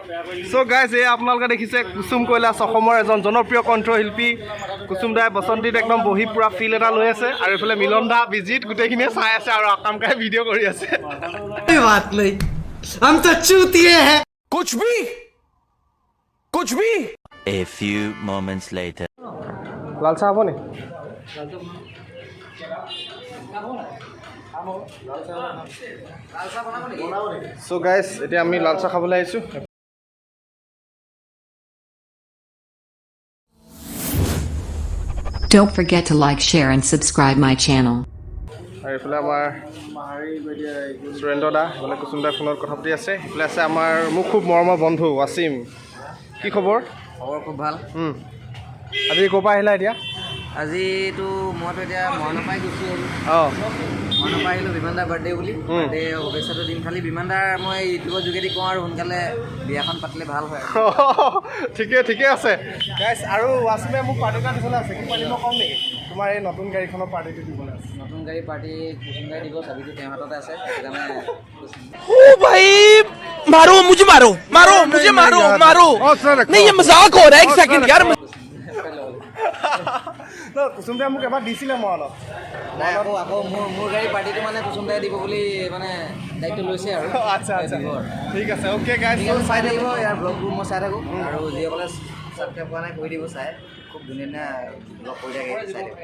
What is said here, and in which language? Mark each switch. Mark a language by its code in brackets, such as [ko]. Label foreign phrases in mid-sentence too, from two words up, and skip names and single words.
[en] so guys [as] এই আপোনালোকে দেখিছে কুসুম কৈলাশ অসমৰ এজন জনপ্ৰিয় কণ্ঠশিল্পী কুসুম দাই বসন্তীত একদম বহি পুৰা ফিল এটা লৈ আছে আৰু এইফালে মিলন দা বিজিত গোটেইখিনিয়ে চাই আছে আৰু আকাম কাই ভিডিঅ' কৰি আছে [hi] बात नहीं हम तो चूतिए हैं कुछ भी [en] A few moments later. [as] লাল চাহ হ'ব নি [en] so guys [as] এতিয়া আমি লাল চাহ খাবলৈ আহিছোঁ [en] Don't forget to like, share, and subscribe my channel. [as] আৰু এইফালে আমাৰ সুৰেন্দ্ৰ দা এইফালে কুসুম দাৰ ফোনত কথা পাতি আছে এইফালে আছে আমাৰ মোৰ খুব মৰমৰ বন্ধু ৱাছিম কি খবৰ খবৰ খুব ভাল আজি ক'ৰ পৰা আহিলা এতিয়া আজিতো মইতো এতিয়া মৰণপাই গুচি আহিলোঁ অঁ মৰণপাই আহিলোঁ বিমান দাৰ বাৰ্থডে বুলি বাৰ্থডে শুভেচ্ছাটো দিম খালি বিমান দাৰ মই ইউটিউবৰ যোগেদি কওঁ আৰু সোনকালে বিয়াখন পাতিলে ভাল হয় ঠিকে আছে গাইজ আৰু ৱাছিমে মোক পাৰ্টি এটা দিবলৈ আছে কি পাৰ্টি মই ক'ম নেকি তোমাৰ এই নতুন গাড়ীখনৰ পাৰ্টিটো দিবলৈ আছে নতুন গাড়ী পাৰ্টি কুসুম দাই দিব চাবিটো তেওঁৰ হাততে আছে সেইকাৰণে [hi] ओ भाई मारो मुझे मारो नहीं ये मजाक हो रहा है एक सेकंड यार [as] কুসুম দাই মোক এবাৰ দিছিলে মনত নাই আকৌ মোৰ গাড়ী পাৰ্টিটো মানে কুসুম দাই দিব বুলি মানে দায়িত্ব লৈছে আৰু আচ্ছা ঠিক আছে [en] okay guys [as] চাই থাকিব ইয়াৰ ব্লগবোৰ মই চাই থাকোঁ আৰু যিসকলে ছাবস্ক্ৰাইব কৰা নাই কৰি দিব চাই খুব ধুনীয়া ব্লগ কৰি থাকে চাই দিব